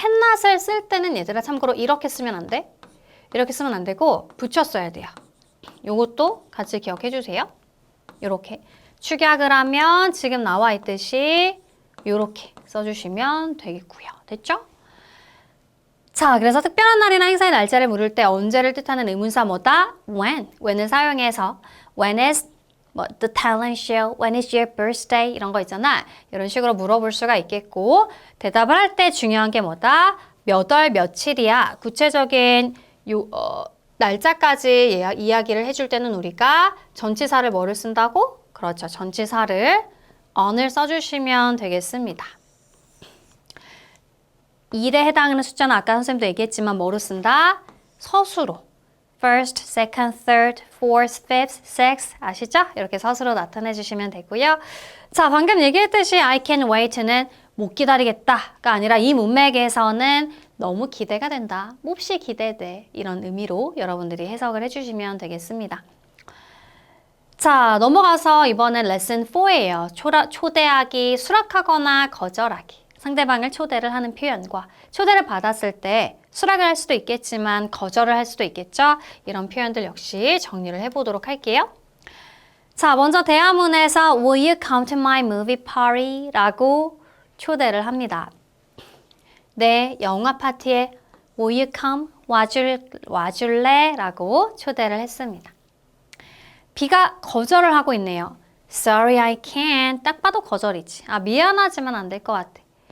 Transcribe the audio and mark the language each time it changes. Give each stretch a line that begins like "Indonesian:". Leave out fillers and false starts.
Korean: cannot을 쓸 때는 얘들아 참고로 이렇게 쓰면 안 돼. 이렇게 쓰면 안 되고 붙였어야 돼요. 요것도 같이 기억해 주세요. 요렇게 축약을 하면 지금 나와 있듯이 요렇게 써주시면 되겠고요. 됐죠? 자, 그래서 특별한 날이나 행사의 날짜를 물을 때 언제를 뜻하는 의문사 뭐다? when을 사용해서
English: when is the talent show, when is your birthday
Korean: 이런 거 있잖아. 이런 식으로 물어볼 수가 있겠고 대답을 할 때 중요한 게 뭐다? 몇 월 며칠이야. 구체적인 날짜까지 이야기를 해줄 때는 우리가 전치사를 뭐를 쓴다고? 그렇죠. 전치사를 on을 써주시면 되겠습니다. 일에 해당하는 숫자는 아까 선생님도 얘기했지만 뭐로 쓴다? 서수로.
English: first, second, third, fourth, fifth, sixth 아시죠?
Korean: 이렇게 서수로 나타내 주시면 되고요. 자, 방금 얘기했듯이
English: I can't wait
Korean: 는 못 기다리겠다가 아니라 이 문맥에서는 너무 기대가 된다. 몹시 기대돼. 이런 의미로 여러분들이 해석을 해주시면 되겠습니다. 자, 넘어가서 이번엔 레슨 4예요. 초대하기, 수락하거나 거절하기. 상대방을 초대를 하는 표현과 초대를 받았을 때 수락을 할 수도 있겠지만 거절을 할 수도 있겠죠. 이런 표현들 역시 정리를 해보도록 할게요. 자, 먼저 대화문에서
English: Will you come to my movie party?
Korean: 라고 초대를 합니다. 내 영화 파티에
English: Will you come?
Korean: 와줄래? 라고 초대를 했습니다. B가 거절을 하고 있네요.
English: Sorry, I can't.
Korean: 딱 봐도 거절이지. 아, 미안하지만 안 될 것 같아.